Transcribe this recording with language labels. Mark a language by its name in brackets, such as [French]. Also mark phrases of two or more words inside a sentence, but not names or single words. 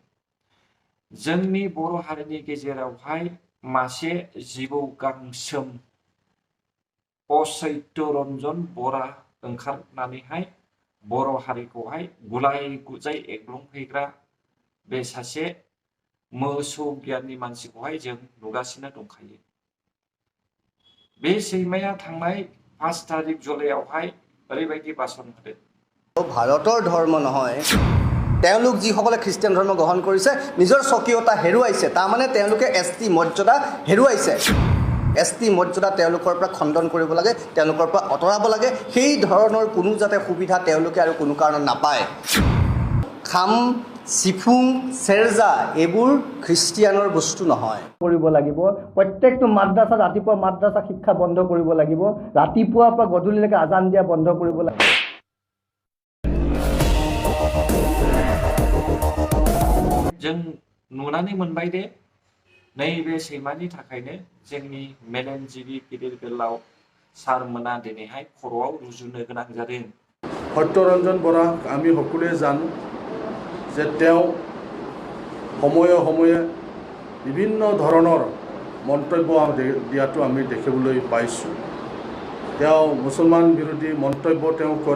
[Bodo] जोंनि बर' हारिनि गेजेरावहाय मासे जिबौ गांसोम असैत्य रन्जन बरा ओंखारनानैहाय बर' हारिखौहाय गुलाय गुजाय एग्लुंहैग्रा बे सासे मोसौ गियाननि मानसिखौहाय जों नुगासिनो दंखायो। बे सैमाया थांनाय 5 तारिख जुलाइआवहाय ओरैबायदि भाषण होदों। [Assamese] ভাৰতৰ ধৰ্ম নহয়, তেওঁলোক যিসকলে খ্ৰীষ্টিয়ান ধৰ্ম গ্ৰহণ কৰিছে নিজৰ স্বকীয়তা হেৰুৱাইছে, তাৰমানে তেওঁলোকে এছটি মৰ্যাদা হেৰুৱাইছে। এছটি মৰ্যাদা তেওঁলোকৰ পৰা খণ্ডন কৰিব লাগে, তেওঁলোকৰ পৰা আঁতৰাব লাগে। সেই ধৰণৰ কোনো যাতে সুবিধা তেওঁলোকে আৰু কোনো কাৰণত নাপায়। খাম, চিফুং, চেৰজা এইবোৰ খ্ৰীষ্টিয়ানৰ বস্তু নহয়। কৰিব লাগিব প্ৰত্যেকটো মাদ্ৰাছা, ৰাতিপুৱা মাদ্ৰাছা শিক্ষা বন্ধ কৰিব লাগিব, ৰাতিপুৱাৰ পৰা গধূলিলৈকে আজান দিয়া বন্ধ কৰিব লাগিব। [Bodo] जों नुनानै मोनबाय दे नैबे सैमानि थाखायनो जोंनि मेलेमजिबि गिदिर गोलाव सारमोना दिनैहाय खर'आव रुजुनो गोनां जादों। [Assamese] সত্যৰঞ্জন বৰাক আমি সকলোৱে জানো যে তেওঁ সময়ে সময়ে বিভিন্ন ধৰণৰ মন্তব্য দিয়াটো আমি দেখিবলৈ পাইছোঁ। তেওঁ মুছলমান বিৰোধী মন্তব্য তেওঁ কৰে।